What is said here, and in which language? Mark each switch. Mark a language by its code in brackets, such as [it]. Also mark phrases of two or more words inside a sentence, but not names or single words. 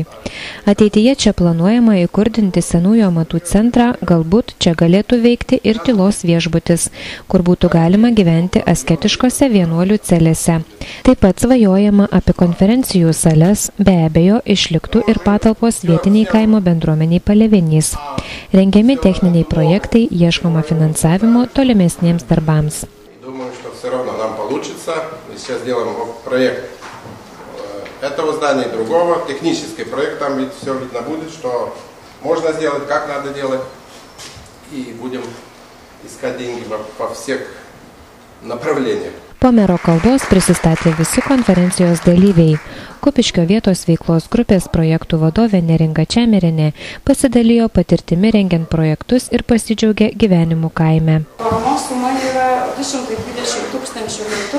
[lt] Ateityje čia planuojama įkurdinti senųjų amatų centrą, galbūt čia galėtų veikti ir tylos viešbutis, kur būtų galima gyventi asketiškose vienuolių celėse. Taip pat svajojama apie konferencijų sales, be abejo, išliktų ir patalpos vietiniai kaimo bendruomeniai Palėvenys. Rengiami techniniai projektai, ieškoma finansavimo tolimesniems darbams. [ru] Думаю, что все равно нам получится. Мы сейчас делаем проект этого здания и другого, технический проект, там ведь все видно будет, что можно сделать, как надо делать. И будем искать деньги по всех направлениях. [lt] Po mero kalbos prisistatė visi konferencijos dalyviai. Kupiškio vietos veiklos grupės projektų vadovė Neringa Čemerinė pasidalijo patirtimi rengiant projektus ir pasidžiaugė gyvenimu kaime. Paramos suma yra 220 000 litų.